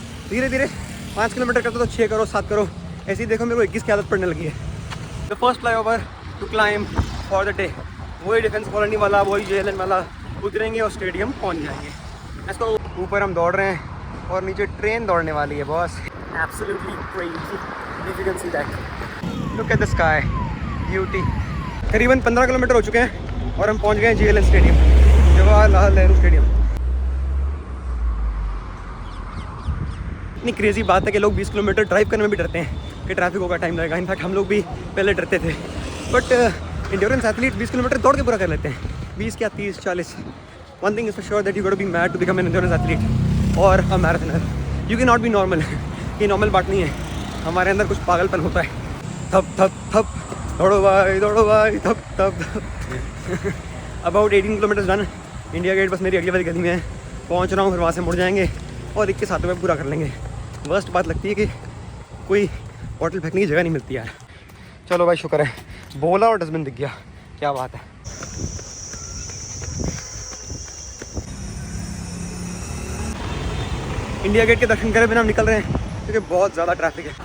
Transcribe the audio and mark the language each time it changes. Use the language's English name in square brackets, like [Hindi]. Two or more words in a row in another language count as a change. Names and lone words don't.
[Hindi] धीरे धीरे 5 किलोमीटर करते तो 6 करो, 7 करो, ऐसे ही देखो मेरे को 21 की आदत पड़ने लगी है। [English] the first flyover to climb for the day, [Hindi] वही डिफेंस कॉलोनी वाला, वही JLN वाला, उतरेंगे और स्टेडियम पहुंच जाएंगे। इसको ऊपर हम दौड़ रहे हैं और नीचे ट्रेन दौड़ने वाली है बॉस। [English] Absolutely crazy, if you can see that. Look at the sky, beauty. [Hindi] करीबन 15 किलोमीटर हो चुके हैं और हम पहुंच गए हैं JLN स्टेडियम, जवाहरलाल नेहरू स्टेडियम। इतनी क्रेजी बात है कि लोग 20 किलोमीटर ड्राइव करने में भी डरते हैं कि ट्रैफिक होगा, टाइम लगेगा। इनफैक्ट हम लोग भी पहले डरते थे, [English] but endurance athlete [Hindi] 20 किलोमीटर दौड़ के पूरा कर लेते हैं। [English] 20 क्या 30, 40। One thing is for sure that you got to be mad to become an endurance athlete or a marathoner. You cannot be normal. [Hindi] ये नॉर्मल बात नहीं है, हमारे अंदर कुछ पागलपन होता है। थप थप थप, दौड़ो भाई, थप थप थप। [English] About 18 kilometre done. [Hindi] इंडिया गेट बस मेरी अगली वाली गली में है, पहुँच रहा हूँ, फिर वहाँ से मुड़ जाएंगे और 21 हाथों में पूरा कर लेंगे। वर्स्ट बात लगती है कि कोई बॉटल फेंकने की जगह नहीं मिलती यार। चलो भाई शुक्र है, बोला और डस्टबिन दिख गया, क्या बात है। इंडिया गेट के दर्शन करे बिना हम निकल रहे हैं क्योंकि बहुत ज़्यादा ट्रैफिक है।